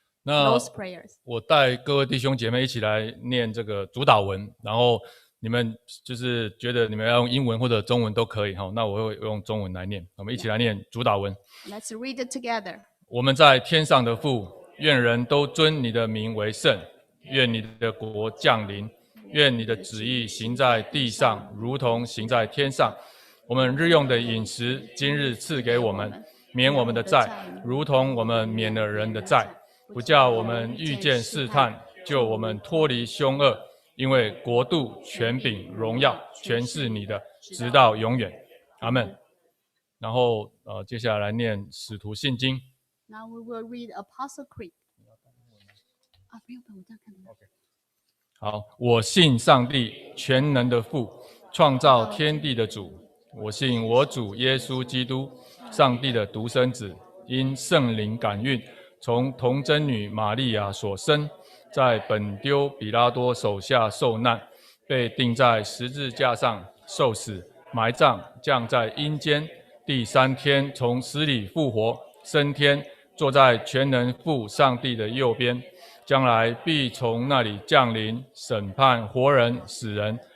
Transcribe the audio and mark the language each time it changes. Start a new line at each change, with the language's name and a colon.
Chinese: 那
English: those prayers.
Chinese: 我带各位弟兄姐妹一起来念这个主导文，然后你们就是觉得你们要用英文或者中文都可以哈，那我会用中文来念，我们一起来念主导文。
English: Let's read it together.
Chinese: 我们在天上的父，愿人都尊你的名为圣，愿你的国降临，愿你的旨意行在地上，如同行在天上。我们日用的饮食，今日赐给我们，免我们的债，如同我们免了人的债，不叫我们遇见试探，救我们脱离凶恶。因为国度、权柄、荣耀，全是你的，直到永远。阿们。然后接下来念使徒信经。
English: Now we will read Apostle Creed.
Chinese: 啊，不用，我这样看得到。好，我信上帝全能的父，创造天地的主。我信我主耶稣基督，上帝的独生子，因圣灵感孕，从童贞女玛利亚所生，在本丢比拉多手下受难，被钉在十字架上受死，埋葬，降在阴间，第3天从死里复活，升天，坐在全能父上帝的右边，将来必从那里降临，审判活人死人。